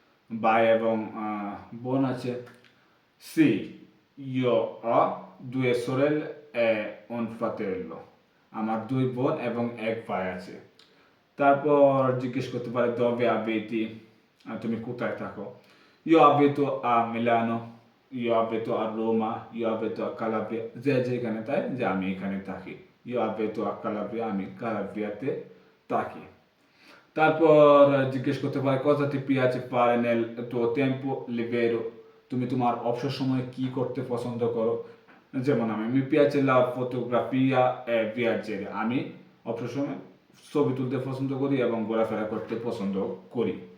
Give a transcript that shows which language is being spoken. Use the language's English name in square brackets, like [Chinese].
[Bangla] ভাই এবং বোন আছে। C [Italian] io ho due sorelle e un fratello, [Bangla] আমার দুই বোন এবং এক ভাই আছে। তারপর জিজ্ঞেস করতে পারে [Italian] dove abiti, [Bangla] তুমি কোথায় থাকো? [Italian] io abito a Milano, io abito a Roma, io abito a Calabria, [Bangla] যে যেখানে তাই যে আমি এখানে থাকি। [Italian] io abito a Calabria, [Bangla] আমি কালাব্রিয়াতে থাকি। তারপর জিজ্ঞেস করতে পারে [Italian] cosa ti piace fare nel tuo tempo libero, [Bangla] তুমি তোমার অবসর সময়ে কি করতে পছন্দ করো? যেমন আমি [Italian] mi piace la fotografia e viaggiare, [Bangla] আমি অবসর সময়ে ছবি তুলতে পছন্দ করি এবং ঘোরাফেরা করতে পছন্দ করি।